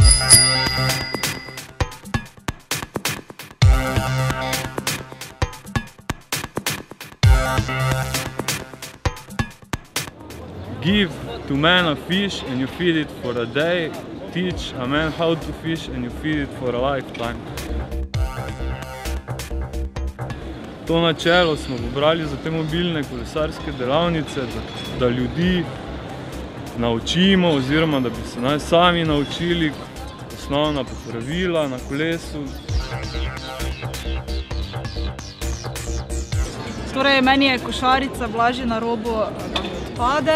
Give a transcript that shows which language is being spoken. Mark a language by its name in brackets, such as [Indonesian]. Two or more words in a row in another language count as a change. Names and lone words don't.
[English] Give to man a fish and you feed it for a day. Teach a man how to fish and you feed it for a lifetime. [Slovenian] To načelo smo pobrali za te mobilne kolesarske delavnice, da ljudi naučimo oziroma da bi se naj sami naučili osnovna popravila na kolesu. Torej, meni je košarica blažje na robu, da mi odpade.